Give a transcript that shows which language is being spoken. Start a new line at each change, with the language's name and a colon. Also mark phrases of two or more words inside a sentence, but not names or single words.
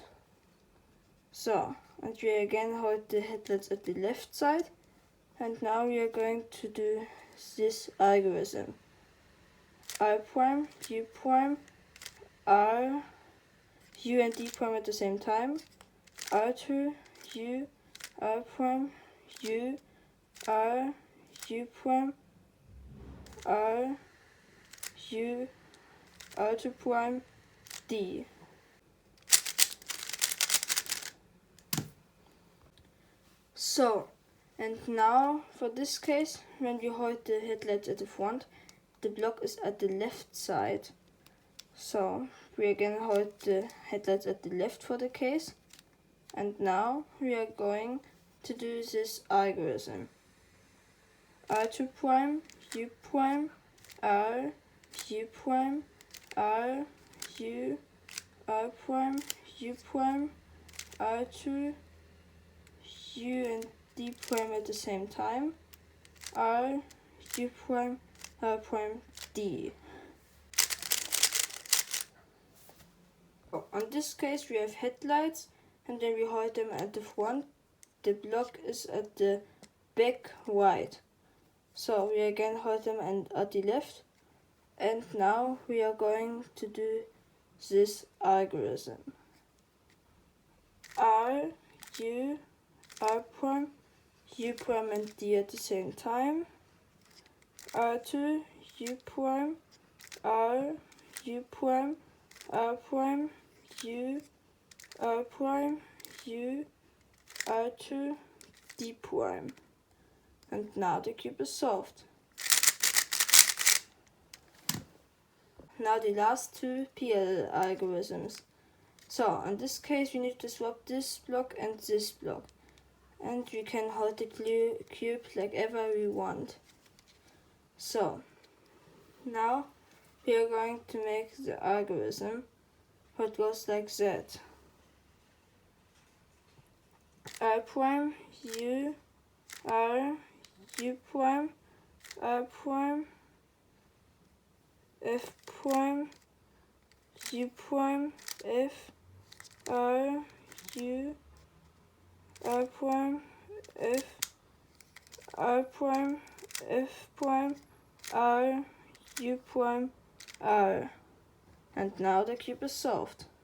English: So, and we again hold the headlights at the left side, and now we are going to do this algorithm. R prime, U prime, R, U and D prime at the same time, R2, U, R prime, U, R, U prime, R, U, R2 prime, D. So, and now for this case, when we hold the headlights at the front, the block is at the left side. So, we again hold the headlights at the left for the case. And now we are going to do this algorithm. R2 prime, U prime, R, U prime, R, U, R prime, U prime, R2, U and D prime at the same time, R, U prime, R prime, D. On this case we have headlights, and then we hold them at the front. The block is at the back right. So we again hold them at the left. And now we are going to do this algorithm. R, U, R prime, U prime and D at the same time. R2, U prime, R, U prime, R prime, U, R prime, U, R2, D prime. And now the cube is solved. Now the last 2 PLL algorithms. So in this case we need to swap this block and this block. And we can hold the cube like ever we want. So now we are going to make the algorithm what goes like that. R prime, U, R, U prime, R prime, F prime, U prime, F, R, U, R prime, F, R prime, F prime, R, U prime, R. And now the cube is solved.